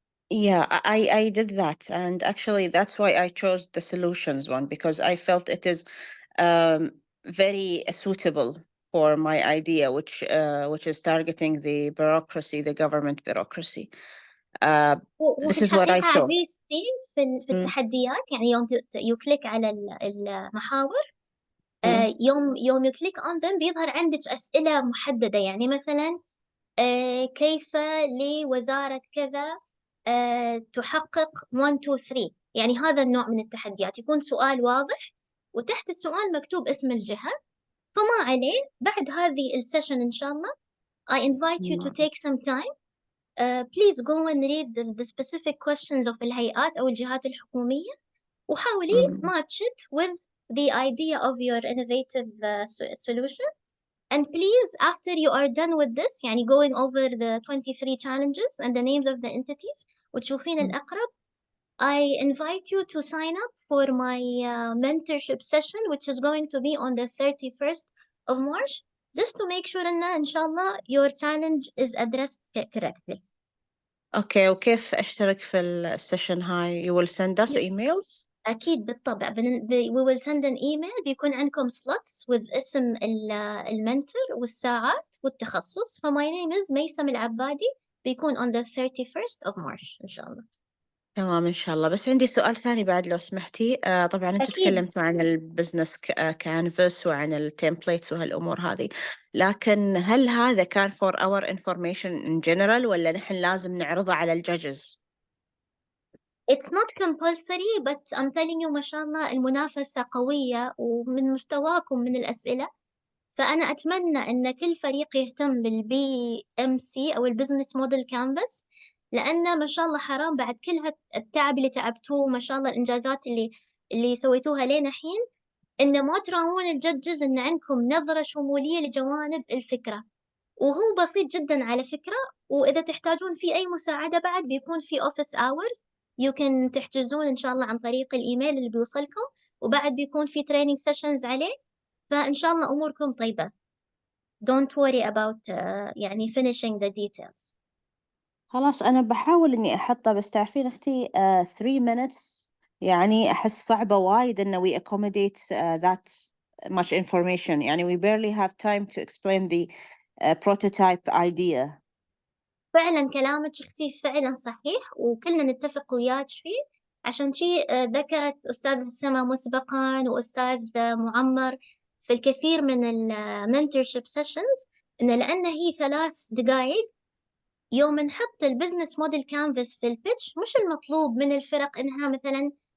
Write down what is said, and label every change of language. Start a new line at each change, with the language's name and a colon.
English: Yeah, I did that. And actually, that's why I chose the solutions one, because I felt it is very suitable for my idea, which is targeting the bureaucracy, the government bureaucracy.
Arabic: وفي
English: This is what I
Arabic: الحقيقة
English: saw.
Arabic: عزيزتي في التحديات، يعني يوم يكليك على المحاور، يوم يكليك
English: on them
Arabic: بيظهر عندك أسئلة محددة، يعني مثلا كيف لوزارة كذا تحقق 1 2 3، يعني هذا النوع من التحديات يكون سؤال واضح وتحت السؤال مكتوب اسم الجهة. فما عليه، بعد هذه السيشن إن شاء الله
English: I invite you to take some time. Please go and read the specific questions of
Arabic: الهيئات أو الجهات الحكومية وحاولي
English: match it with the idea of your innovative solution. And please, after you are done with this, يعني going over the 23 challenges and the names of the entities
Arabic: وتشوفين الأقرب,
English: I invite you to sign up for my mentorship session, which is going to be on the 31st of March, just to make sure
Arabic: إن شاء الله
English: your challenge is addressed correctly. Okay,
Arabic: وكيف أشترك في السيشن هاي؟
English: You will send us emails?
Arabic: أكيد بالطبع.
English: we will send an email
Arabic: بيكون عندكم
English: slots with
Arabic: اسم المنتور والساعات والتخصص.
English: my name is ميسم العبادي،
Arabic: بيكون
English: on the 31st of March
Arabic: إن شاء الله. تمام إن شاء الله. بس عندي سؤال ثاني بعد لو سمحتي. طبعا أنتوا تكلمتوا عن البزنس كانفاس وعن التمبليتس وهالأمور هذه، لكن هل هذا كان
English: for our information in general
Arabic: ولا نحن لازم نعرضه على الججز؟
English: It's not compulsory, but I'm telling you
Arabic: ما شاء الله المنافسة قوية ومن مستواكم من الأسئلة، فأنا أتمنى أن كل فريق يهتم بالBMC أو البزنس موديل كانفاس، لأن ما شاء الله حرام بعد كل التعب اللي تعبتوه، ما شاء الله الإنجازات اللي سويتوها لين الحين، إن ما تراون الجدجز إن عندكم نظرة شمولية لجوانب الفكرة، وهو بسيط جدا على فكرة. وإذا تحتاجون في أي مساعدة بعد بيكون في office hours
English: you can
Arabic: تحجزون إن شاء الله عن طريق الإيميل اللي بيوصلكم، وبعد بيكون في training sessions عليه، فإن شاء الله أموركم طيبة.
English: Don't worry about يعني finishing the details.
Arabic: خلاص أنا بحاول إني أحطه، بس تعرفين أختي 3 minutes يعني أحس صعبة وايد إنه
English: we accommodate that much information. يعني we barely have time to explain the prototype idea.
Arabic: فعلا كلامك أختي فعلا صحيح، وكلنا نتفق وياك فيه. عشان شيء ذكرت أستاذ سما مسبقا وأستاذ معمر في الكثير من المنتورشيب سيشنز إن لأن هي 3 دقائق يوم نحط البزنس موديل كانفاس في البيتش، مش المطلوب من الفرق إنها مثلا